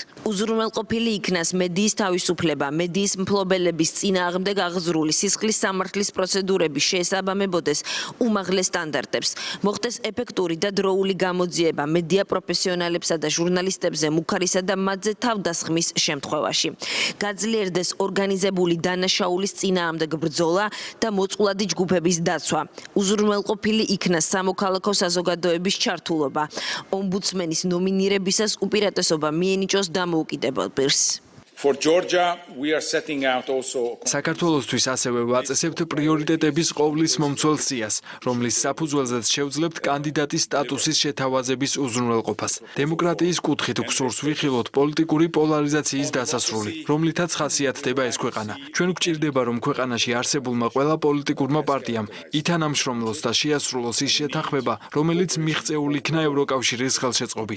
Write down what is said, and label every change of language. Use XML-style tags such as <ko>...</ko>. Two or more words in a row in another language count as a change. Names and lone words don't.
<ka>უზრუნველყოფილი იქნას მედიის თავისუფლება, მედიის მფლობელების წინააღმდეგ აღზრული სისხლის სამართლის პროცედურები შეესაბამებოდეს უმაღლეს სტანდარტებს, მოხდეს ეფექტური და დროული გამოძიება მედია პროფესიონალებსა და ჟურნალისტებზე მუქარისა და მათზე თავდასხმის შემთხვევაში. გაძლიერდეს ორგანიზებული დანაშაულის წინააღმდეგ ბრძოლა და მოწყვლადი ჯგუფების დაცვა. უზრუნველყოფილი იქნას სამოქალაქო საზოგადოების ჩართულობა. ომბუდსმენის ნომინირებისას უპირატესობა მიენიჭოს დამოუკიდებელ პირს.</ka> <en>For Georgia, we are setting out also</en> <ka>საქართველოსთვის ასევე ვაწესებთ პრიორიტეტების ყოვლის მომცველ სიას, რომლის საფუძველზეც შევძლებთ კანდიდატის სტატუსის შეთავაზების უზრუნველყოფას. დემოკრატიის კუთხით გვსურს ვიხილოთ პოლიტიკური პოლარიზაციის დასასრული, რომლითაც ხასიათდება ეს ქვეყანა. ჩვენ გვჭირდება, რომ ქვეყანაში არსებულმა ყველა პოლიტიკურმა პარტიამ ითანამშრომლოს და შეასრულოს ის შეთანხმება, რომელიც მიღწეულ იქნა ევროკავშირის ხელშეწყობით.</ka>